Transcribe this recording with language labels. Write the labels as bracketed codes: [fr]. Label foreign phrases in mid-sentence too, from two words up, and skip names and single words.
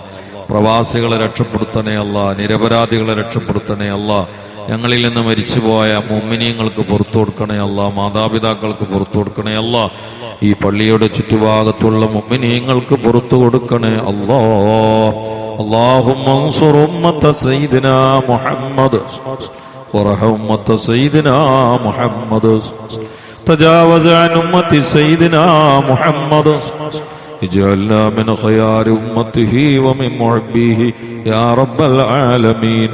[ml] പ്രവാസികളെ രക്ഷപ്പെടുത്തണേ അല്ലാഹ്, നിരപരാധികളെ രക്ഷപ്പെടുത്തണേ അല്ലാഹ്. ഞങ്ങളിൽ നിന്ന് മരിച്ചുപോയ മുഅ്മിനീങ്ങൾക്ക് പുറത്തു കൊടുക്കണേ അല്ലാഹ്, മാതാപിതാക്കൾക്ക് പുറത്തു കൊടുക്കണേ അല്ലാഹ്. ഈ പള്ളിയുടെ ചുറ്റുഭാഗത്തുള്ള മുഅ്മിനീങ്ങൾക്ക് പുറത്തു കൊടുക്കണേ അല്ലാഹ്. [ar] اللهم انصر أمة سيدنا محمد وارحم أمة سيدنا محمد تجاوز عن أمة سيدنا محمد اجعلنا من خيار أمته ومن محبيه يا رب العالمين.